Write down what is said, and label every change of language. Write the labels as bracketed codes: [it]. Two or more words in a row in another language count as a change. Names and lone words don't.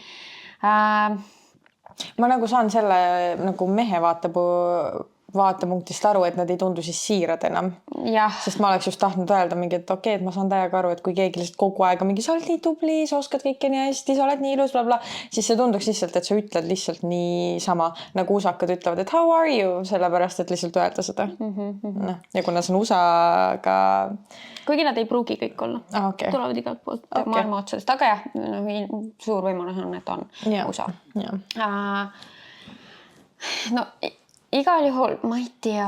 [et] Ma nagu saan selle nagu mehe vaatepunktist aru, et nad ei tundu siis siirad enam. Sest ma oleks just tahtnud öelda mingi, et okei, et ma saan täiega aru, et kui keegi lihtsalt kogu aega mingi, sa oled nii tubli, sa oskad kõike nii hästi, sa oled nii ilus, bla bla, siis see tunduks lihtsalt, et sa ütled lihtsalt nii sama, nagu usakad ütlevad, et [en] how are you, [et] sellepärast, et lihtsalt öelda seda. Ja kuna see on USA-ga... Kuigi nad ei pruugi kõik olla. Tulevad igalt poolt maailma otsadest. Aga jah, suur võimalus on, et on USA. Igal juhul, ma ei tea.